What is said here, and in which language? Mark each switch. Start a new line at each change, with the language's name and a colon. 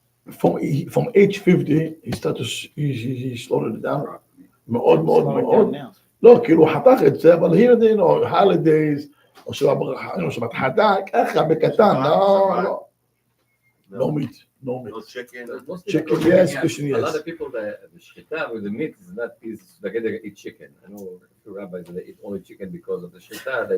English: From age 50, he slowed it down.
Hebrew: מאוד. לא, כאילו הוא חתך את זה, אבל
English: here they know,
Hebrew: holidays, או שבת חדה, ככה, בקטן, לא.
English: No meat. No chicken. Chicken, yes, fish, yes. A lot of people, the shchita with the meat is not they eat chicken. I know a few rabbis that eat only chicken because of the shchita.